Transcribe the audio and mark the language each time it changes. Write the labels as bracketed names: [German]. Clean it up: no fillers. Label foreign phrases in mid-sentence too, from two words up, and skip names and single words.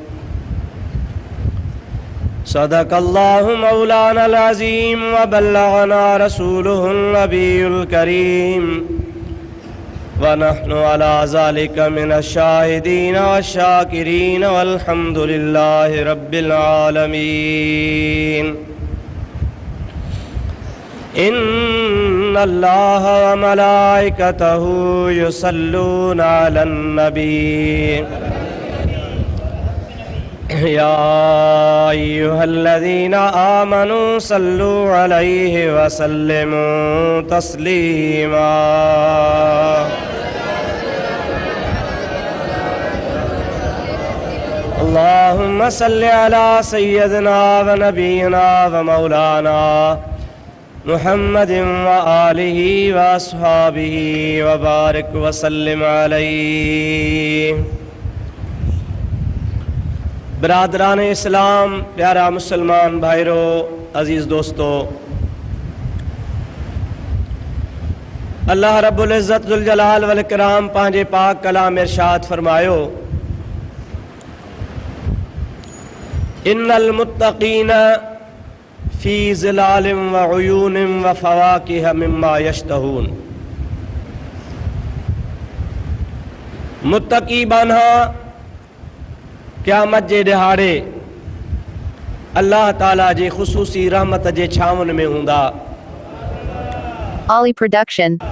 [Arabic] صدق الله مولانا العظيم وبلغنا رسوله النبي الكريم ونحن على ذلك من الشاهدين والشاكرين والحمد لله رب العالمين. إن الله وملائكته يصلون على النبي يا أيها الذين آمنوا صلوا عليه وسلموا تسليما. اللهم صل على سيدنا ونبينا ومولانا محمد وآله وأصحابه وبارك وسلم عليه. [Sindhi] बिरादरान इस्लाम, प्यारा मुसलमान भाइरों, अजीज़ दोस्तों, अल्लाह [Arabic] رب العزة ذو الجلال والإكرام [Sindhi] पंहिंजे पाक कलाम इरशाद फरमायो [Arabic] إن المتقين في ظلال وعيون وفواكه مما يشتهون. [Sindhi] मुत्तक़ी बान्हा क़यामत जे ॾिहाड़े अल्लाह ताला जे ख़ुसूसी रहमत जे छांवनि में हूंदा। Ollie Production.